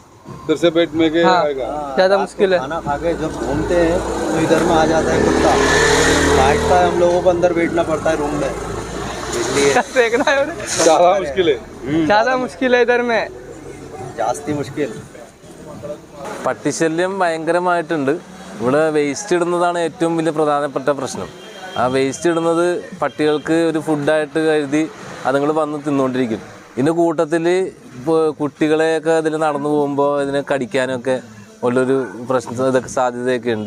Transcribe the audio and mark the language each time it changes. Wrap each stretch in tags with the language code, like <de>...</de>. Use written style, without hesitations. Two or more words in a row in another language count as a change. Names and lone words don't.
<hi>इधर से बैठ में के आएगा, ज्यादा मुश्किल है। खाना खा के जब घूमते हैं तो इधर में आ जाता है कुत्ता, काटता है। हम लोगों को अंदर बैठना पड़ता है रूम में, इसलिए देखना है ज्यादा मुश्किल है। ज्यादा मुश्किल है इधर में, जास्ती मुश्किल।</hi> <ml>പട്ടിശല്യം ഭയങ്കരമായിട്ടുണ്ട്. ഇവിടെ വേസ്റ്റ് ഇടുന്നതാണ് ഏറ്റവും വലിയ പ്രധാനപ്പെട്ട പ്രശ്നം. ആ വേസ്റ്റ് ഇടുന്നത് പട്ടികൾക്ക് ഒരു ഫുഡായിട്ട് കരുതി അതുങ്ങൾ വന്ന് തിന്നുകൊണ്ടിരിക്കും. ഇതിൻ്റെ കൂട്ടത്തിൽ ഇപ്പോൾ കുട്ടികളെയൊക്കെ ഇതിൽ നടന്നു പോകുമ്പോൾ ഇതിനെ കടിക്കാനൊക്കെ ഉള്ളൊരു പ്രശ്നം ഇതൊക്കെ സാധ്യതയൊക്കെ ഉണ്ട്.</ml>